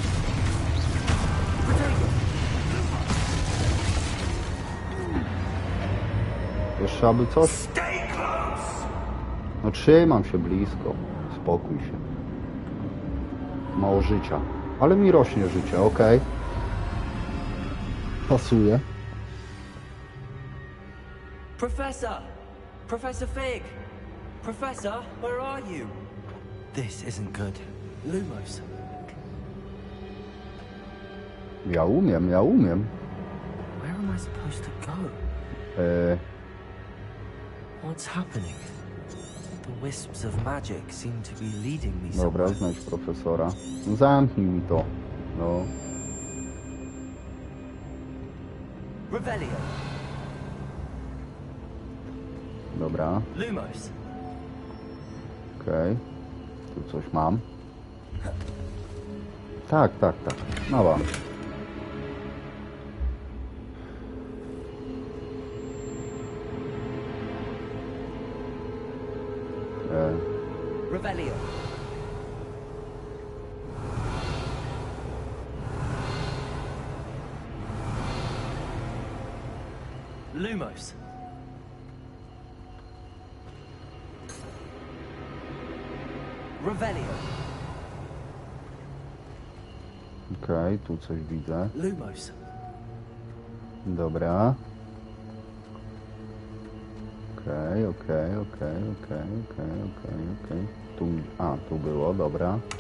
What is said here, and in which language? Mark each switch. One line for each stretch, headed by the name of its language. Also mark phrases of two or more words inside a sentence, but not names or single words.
Polish: Jeszcze aby coś? No trzymam się blisko. Spokój się. Mało życia. Ale mi rośnie życie, okej. Pasuje.
English: Professor! Professor Fig! Professor, where are you? This isn't good. Lumos.
Polish: Ja umiem.
English: Where am I supposed to go? What's happening? The wisps of magic seem to be leading me
Polish: Dobra,
English: somewhere.
Polish: znajdź profesora. Zamknij mi to. No.
Latin: Revelio.
Polish: Dobra.
Latin: Lumos.
Polish: Okej. Tu coś mam. Tak. Mała.
Latin: Revelio. Lumos. Revelio.
Polish: Okej, tu coś widzę.
Latin: Lumos.
Polish: Dobra. Okej. Tu, tu było, dobra.